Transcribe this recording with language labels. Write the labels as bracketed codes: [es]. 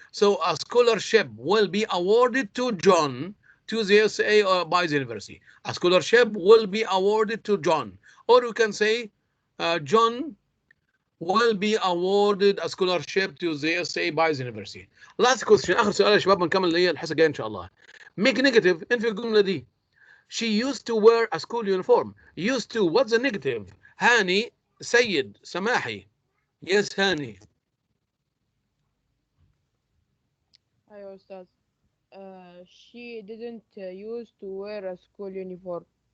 [en] So a scholarship will be awarded to John to the USA by the university. A scholarship will be awarded to John. Or you can say John will be awarded a scholarship to the USA by the university. Last question. [ar] آخر سؤال يا شباب بنكمل اللي هي الحصة الجاية إن شاء الله. [en] Make negative. [ar] انفي الجملة دي. [en] She used to wear a school uniform. Used to. What's the negative? هاني سيد سماحي. Yes, هاني. [ar] أيوة أستاذ. [en] She didn't used to wear a school uniform.